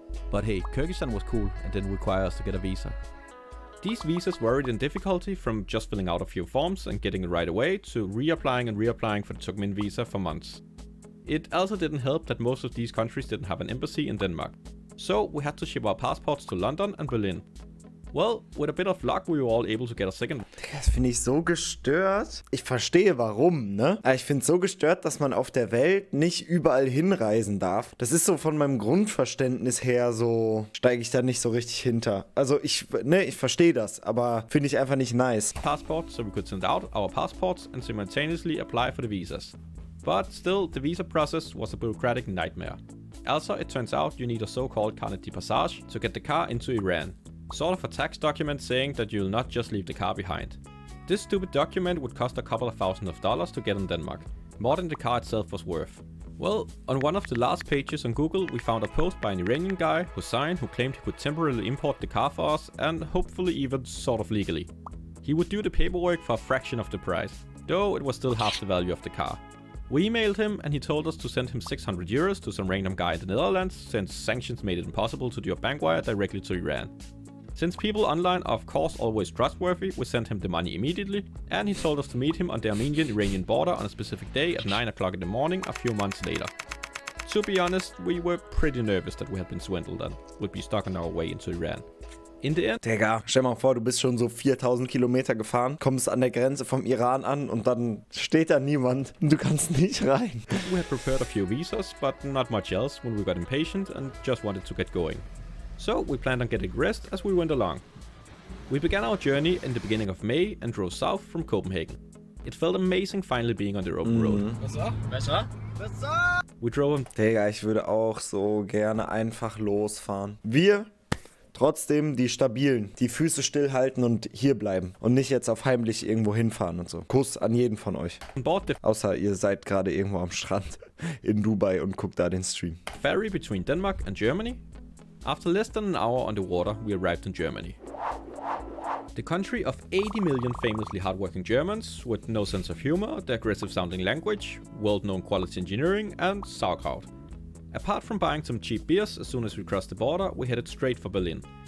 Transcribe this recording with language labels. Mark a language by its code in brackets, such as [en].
[en] But hey, Kyrgyzstan was cool and didn't require us to get a visa. These visas varied in difficulty from just filling out a few forms and getting it right away to reapplying and reapplying for the Turkmen visa for months. It also didn't help that most of these countries didn't have an embassy in Denmark. So we had to ship our passports to London and Berlin. Well, with a bit of luck we were all able to get a second. [de] Das finde ich so gestört. Ich verstehe warum, ne? Aber ich finde es so gestört, dass man auf der Welt nicht überall hinreisen darf. Das ist so von meinem Grundverständnis her so, steige ich da nicht so richtig hinter. Also ich verstehe das, aber finde ich einfach nicht nice. [en] Passport, so we could send out our passports and simultaneously apply for the visas. But still, the visa process was a bureaucratic nightmare. Also, it turns out you need a so-called carnet de passage to get the car into Iran. Sort of a tax document saying that you'll not just leave the car behind. This stupid document would cost a couple of $1,000s to get in Denmark, more than the car itself was worth. Well, on one of the last pages on Google we found a post by an Iranian guy, Hussein, who claimed he could temporarily import the car for us and hopefully even sort of legally. He would do the paperwork for a fraction of the price, though it was still half the value of the car. We emailed him and he told us to send him 600 euros to some random guy in the Netherlands since sanctions made it impossible to do a bank wire directly to Iran. Since people online are of course always trustworthy, we sent him the money immediately, and he told us to meet him on the Armenian-Iranian border on a specific day at 9 o'clock in the morning a few months later. To be honest, we were pretty nervous that we had been swindled and would be stuck on our way into Iran. In the end... [de] Digga, stell mal vor, du bist schon so 4000 Kilometer gefahren, kommst an der Grenze vom Iran an und dann steht da niemand und du kannst nicht rein. [en] We had prepared a few visas, but not much else when we got impatient and just wanted to get going. So we planned on getting rest as we went along. We began our journey in the beginning of May and drove south from Copenhagen. It felt amazing finally being on the open road. [de] Besser? [en] We drove him. [de] Digga, ich würde auch so gerne einfach losfahren. Wir trotzdem die Stabilen, die Füße stillhalten und hier bleiben. Und nicht jetzt auf heimlich irgendwo hinfahren und so. Kuss an jeden von euch. Außer ihr seid gerade irgendwo am Strand in Dubai und guckt da den Stream. [en] Ferry between Denmark and Germany. After less than an hour on the water, we arrived in Germany. The country of 80 million famously hardworking Germans with no sense of humor, the aggressive sounding language, world-known quality engineering, and sauerkraut. Apart from buying some cheap beers as soon as we crossed the border, we headed straight for Berlin.